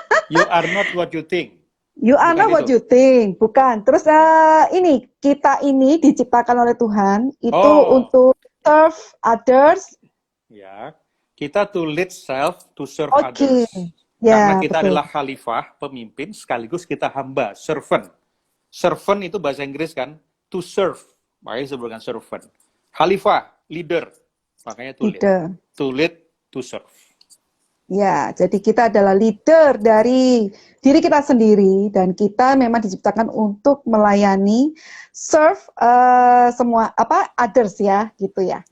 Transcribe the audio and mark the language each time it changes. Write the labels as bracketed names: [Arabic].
[English] You are not what you think. You are not what you think, [Indonesian] bukan. Terus ini kita ini diciptakan oleh Tuhan itu untuk [English] serve others. [Indonesian] Ya, kita [English] to lead self to serve Oke. others. [Indonesian] Ya, Karena kita betul. adalah khalifah, pemimpin, sekaligus kita hamba, servant. Servant itu bahasa Inggris kan, [English] to serve. [Indonesian] Makanya disebutkan servant. Khalifah, leader. Makanya [English] to lead. Leader. To lead, to serve. [Indonesian] Ya, jadi kita adalah leader dari diri kita sendiri dan kita memang diciptakan untuk melayani, serve semua others ya, gitu ya.